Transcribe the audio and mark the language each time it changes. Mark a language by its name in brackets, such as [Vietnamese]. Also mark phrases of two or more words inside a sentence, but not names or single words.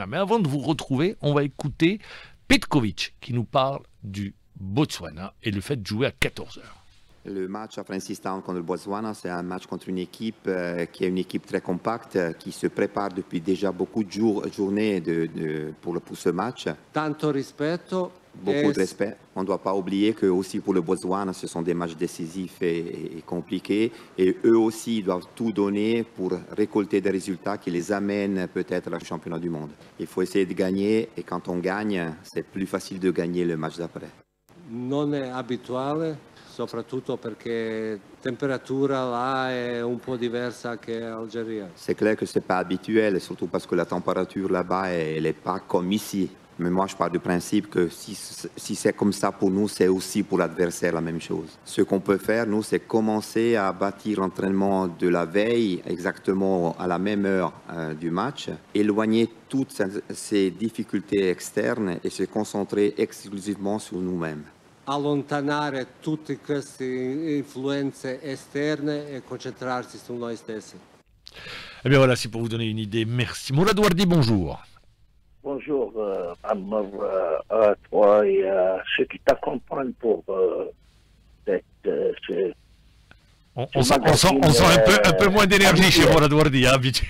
[French] Mais avant de vous retrouver, on va écouter Petkovic qui nous parle du Botswana et le fait de jouer à 14h. Le match à Francis Town contre le Botswana, c'est un match contre une équipe qui est une équipe très compacte, qui se prépare depuis déjà beaucoup de journées pour ce match. [Italian] Tanto rispetto. [French] Beaucoup de respect. On ne doit pas oublier que aussi pour le Botswana, ce sont des matchs décisifs et compliqués. Et eux aussi doivent tout donner pour récolter des résultats qui les amènent peut-être au championnat du monde. Il faut essayer de gagner et quand on gagne, c'est plus facile de gagner le match d'après. [Italian] Non è abituale. Soprattutto perché temperatura là è un po' diversa che Algérie. [French] C'est clair que c'est pas habituel, surtout parce que la température là-bas elle est pas comme ici. Mais moi je pars du principe que si c'est comme ça pour nous, c'est aussi pour l'adversaire la même chose. Ce qu'on peut faire nous, c'est commencer à bâtir l'entraînement de la veille exactement à la même heure du match, éloigner toutes ces difficultés externes et se concentrer exclusivement sur nous-mêmes. [Italian] Allontanare tutte queste influenze esterne e concentrarsi su noi stessi. [French] Eh bien voilà, c'est pour vous donner une idée. Merci. Mourad Wardi, bonjour. Bonjour à toi et à ceux qui t'accompagnent pour ce... On sent un peu moins d'énergie chez Mourad Wardi, habitué.